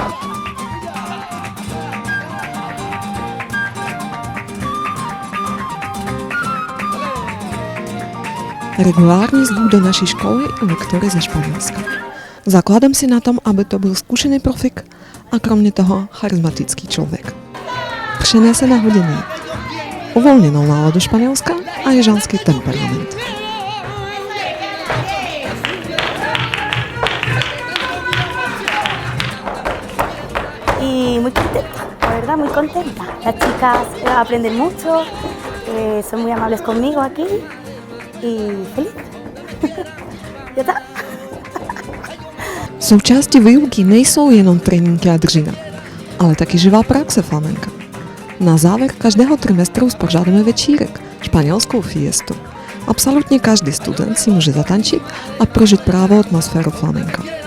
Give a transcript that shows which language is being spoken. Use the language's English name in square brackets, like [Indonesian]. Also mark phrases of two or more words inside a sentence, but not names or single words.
[Czech] Regulárně zvu do naší školy lektory ze Španělska. Zakládám si na tom, aby to byl zkušený profik a kromě toho charismatický člověk. Přenese na hodiny uvolněnou náladu Španělska a jižanský temperament. [Spanish] Y muy contenta, la verdad muy contenta. Las chicas aprenden mucho, son muy amables conmigo aquí y feliz. Ya está. [Czech] Součástí výuky nejsou jenom tréninky a dřina, ale taky živá praxe flamenka. Na závěr každého trimestru spořádáme večírek, španělskou fiestu. Absolutně každý student si může zatančit a prožít právě atmosféru flamenka.